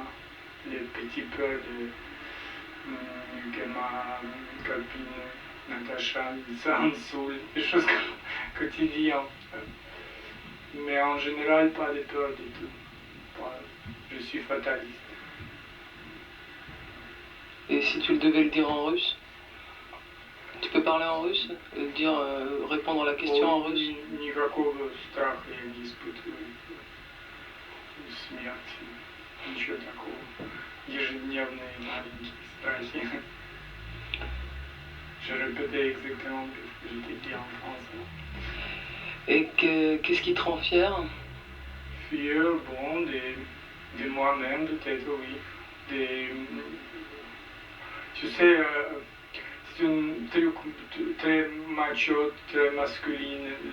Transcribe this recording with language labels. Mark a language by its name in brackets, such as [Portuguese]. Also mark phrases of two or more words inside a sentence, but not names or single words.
[French] Les petites peurs que ma copine Natacha, Nissan, Soul, des choses quotidiennes. Mais en général, pas de peur du tout. Je suis fataliste. Et si tu le devais le dire en russe? Tu peux parler en russe? Répondre à la question en russe? [Russian] Никакого страха я не испытываю. Смерти. Ничего такого. Ежедневные маленькие страхи. [French] Je répétais exactement ce que j'ai dit en français. Et qu'est-ce qui te rend fier? Fier, bon, de moi-même peut-être, oui. Tu sais, c'est une très macho, très masculine.